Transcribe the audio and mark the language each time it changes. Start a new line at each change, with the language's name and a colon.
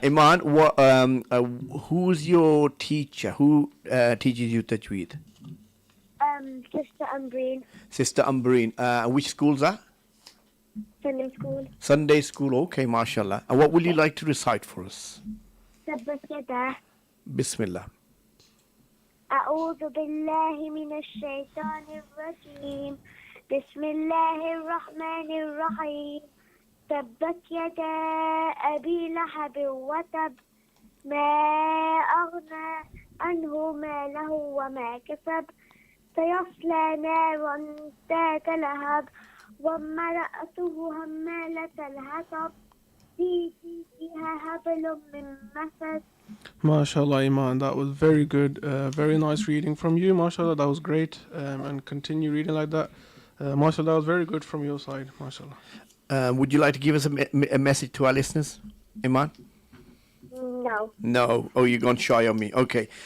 English: Iman, who's your teacher? Who teaches you tajweed? Sister Umbreen. Sister Umbreen. Which school's that? Sunday school. Sunday school. Okay, mashallah. And what would you like to recite for us?
Arabic: ثبت يدا. Bismillah. أعوذ بالله من الشيطان الرجيم بسم الله الرحمن الرحيم تبت يدا أبي لهب وتب ما أغنى عنه ماله وما كسب سيصلى نارا ذات لهب وامرأته حمالة الحطب في جيدها حبل من مسد.
English: MashaAllah, Iman, that was very good. Very nice reading from you. MashaAllah, that was great. And continue reading like that. MashaAllah, that was very good from your side.
Arabic: MashaAllah.
English: Would you like to give us a message to our listeners, Iman? No. No. Oh, you're gone shy on me. Okay.